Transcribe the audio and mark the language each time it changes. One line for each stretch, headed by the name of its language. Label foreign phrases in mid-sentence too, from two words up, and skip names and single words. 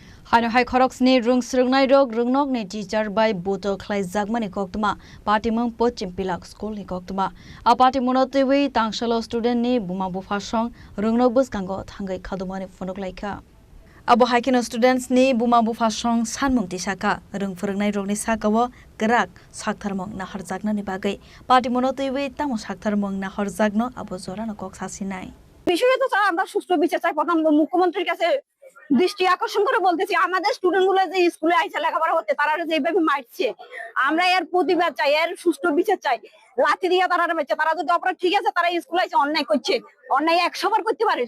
Kok Borok: Hano hai khoroksni rung srungnai rok rungnok ni teacher by boto khlai jagmani koktuma party mung pochim pilak school ni koktuma a party monotewi tangshalo student ni buma bufasong rungnok bus kango thangai khadumani phonok laika abo haikino students ni buma bufasong sanmung tisaka rung phurungnai rok ni sakawo grak saktharmong na harjakna ni bagai party monotewi tamo saktharmong na harjakno abo jorano kok sasinai
Bangla: বিষয়ে তো আমরা সুষ্ঠু বিচার চাই। প্রথম মুখ্যমন্ত্রীর কাছে দৃষ্টি আকর্ষণ করে বলতেছি, আমাদের স্টুডেন্ট গুলো যে স্কুলে আইসা লেখাপড়া হচ্ছে তারা যেভাবে মারছে, আমরা এর প্রতিবাদ চাই, এর সুষ্ঠু বিচার চাই। লাঠি দিয়ে তারা মারছে, তারা যদি অপরাধ ঠিক আছে, তারা স্কুলে আইসা অন্যায় করছে, অন্যায় 100 বার করতে পারে।